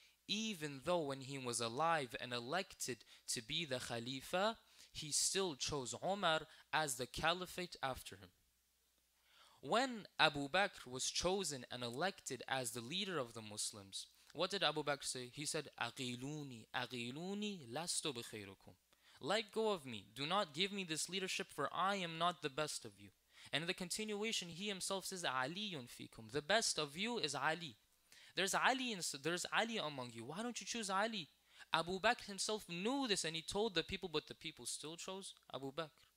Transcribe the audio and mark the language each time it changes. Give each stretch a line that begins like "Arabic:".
English: Even though when he was alive and elected to be the Khalifa, he still chose Umar as the caliphate after him. When Abu Bakr was chosen and elected as the leader of the Muslims, what did Abu Bakr say? He said,
Arabic: أَغِيلُونِي أَغِيلُونِي لَسْتُ بِخَيْرُكُمْ.
English: Let go of me. Do not give me this leadership, for I am not the best of you. And in the continuation, he himself says,
Arabic: عَلِيٌّ فِيكُمْ.
English: The best of you is Ali. There's Ali among you. Why don't you choose Ali? Abu Bakr himself knew this and he told the people, but the people still chose Abu Bakr.